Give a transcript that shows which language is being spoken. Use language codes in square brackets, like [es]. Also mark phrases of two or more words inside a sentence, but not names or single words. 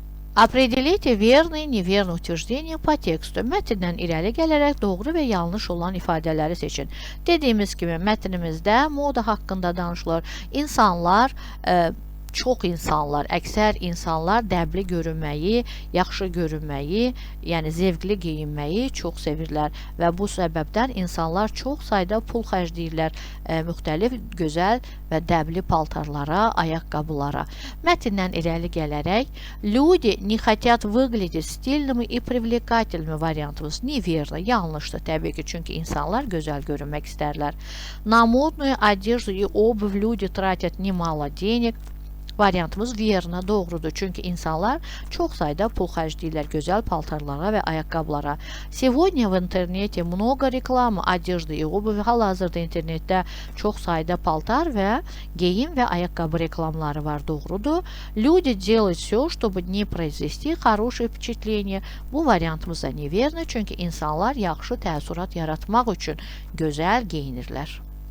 [ru] Определите верные и неверные утверждения по tekstu. [az] Mətndən irəli gələrək doğru və yanlış olan ifadələri seçin. Dediyimiz kimi mətnimizdə moda haqqında danışılır. İnsanlar, çox insanlar, əksər insanlar dəbli görünməyi, yaxşı görünməyi, yəni zevqli geyinməyi çox sevirlər və bu səbəbdən insanlar çox sayda pul xərcləyirlər müxtəlif gözəl və dəbli paltarlara, ayaqqabılara. Mətndən irəli gələrək [ru] люди не хотят выглядеть стильными и привлекательными [az] variantımız неверно, yanlışdır təbii ki, çünki insanlar gözəl görünmək istərlər. [ru] На модную одежду и обувь люди тратят немало денег. [az] Variantımız verna, doğrudur. Çünki insanlar çox sayda pul xərcləyirlər gözəl paltarlara və ayaqqabılara. [ru] Сегодня в интернете много рекламы одежды и обуви. [az] Hal-hazırda internetdə çox sayda paltar və geyim və ayaqqabı reklamları var, doğrudur. [ru] Люди делают все, чтобы не произвести хорошее впечатление. [az] Bu variantımız da neverna, çünki insanlar yaxşı təəssürat yaratmaq üçün gözəl geyinirlər.